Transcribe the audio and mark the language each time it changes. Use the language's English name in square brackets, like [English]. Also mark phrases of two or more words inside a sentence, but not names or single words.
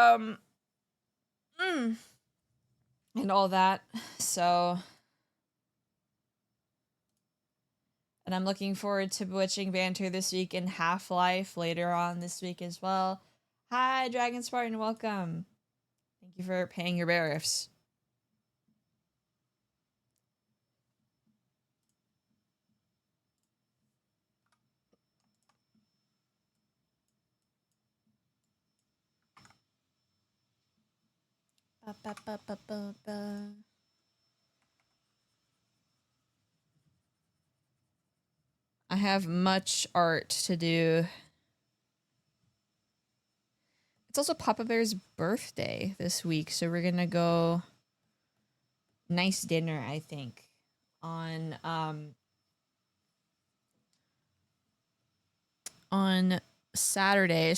[English] And all that. So, and I'm looking forward to Bewitching Banter this week and Half-Life later on this week as well. Hi, Dragon Spartan, welcome. Thank you for paying your barrifs. Ba, ba, ba, ba, ba, ba. I have much art to do. It's also Papa Bear's birthday this week, so we're gonna go nice dinner, I think, on Saturday.